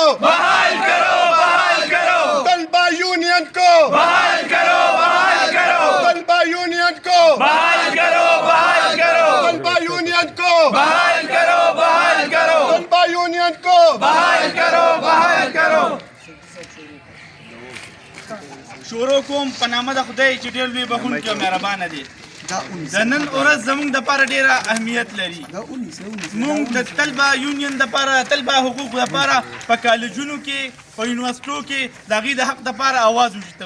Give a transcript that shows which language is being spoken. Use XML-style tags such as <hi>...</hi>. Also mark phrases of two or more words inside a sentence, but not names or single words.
<ur>بحال کرو، بحال کرو, طلبہ یونین کو بحال کرو، بحال کرو, طلبہ یونین کو بحال کرو، بحال کرو, طلبہ یونین کو بحال کرو، بحال کرو, طلبہ یونین کو بحال کرو، بحال کرو.</ur> <ps>شروع کوم په نامه د خدای چې ډېر لوی بخښونکی او مهربانه دی. د نن ورځ زموږ دپاره ډېره اهمیت لري. موږ د طلبه یونین دپاره طلبه حقوقو دپاره په کالجونو کې په یونیورسټو کې د هغوی د حق دپاره اواز اوچتوو.</ps>